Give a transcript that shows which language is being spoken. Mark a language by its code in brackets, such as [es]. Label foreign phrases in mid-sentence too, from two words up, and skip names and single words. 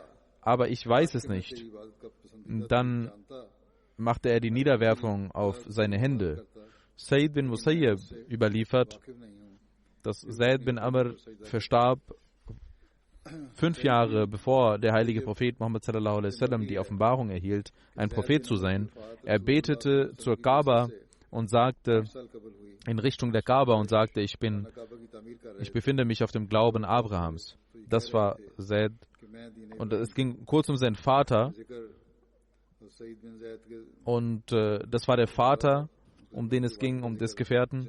[de] Aber ich weiß es nicht. Dann machte er die Niederwerfung auf seine Hände. Said bin Musayyib überliefert, dass Zaid bin Amr verstarb 5 Jahre bevor der heilige Prophet Muhammad [ar] صلى الله عليه وسلم [de] die Offenbarung erhielt, ein Prophet zu sein. Er betete zur Kaaba und sagte, in Richtung der Kaaba, und sagte, ich befinde mich auf dem Glauben Abrahams. Das war Zaid. Und es ging kurz um seinen Vater. Und das war der Vater, um den es ging, um des Gefährten.